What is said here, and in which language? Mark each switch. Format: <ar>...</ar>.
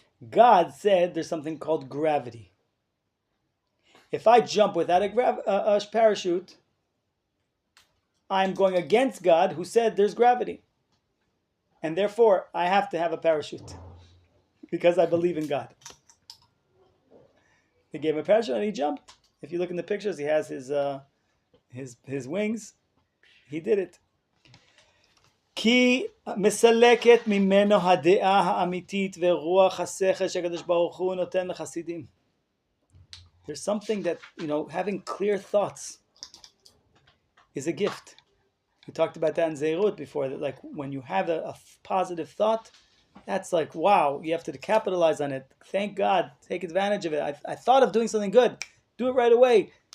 <en>God said there's something called gravity. If I jump without a parachute, I'm going against God who said there's gravity. And therefore, I have to have a parachute because I believe in God. They gave him a parachute and he jumped. If you look in the pictures, he has his wings. He did it.</en> <he>כי מסלקת ממנו הדעה האמיתית ורוח השכל שהקדוש ברוך הוא נותן לחסידים.</he> <en>There's something that, having clear thoughts is a gift. We talked about that in Zeirut before, that like when you have a positive thought, that's like, wow, you have to capitalize on it. Thank God, take advantage of it. I thought of doing something good. Do it right away.</en>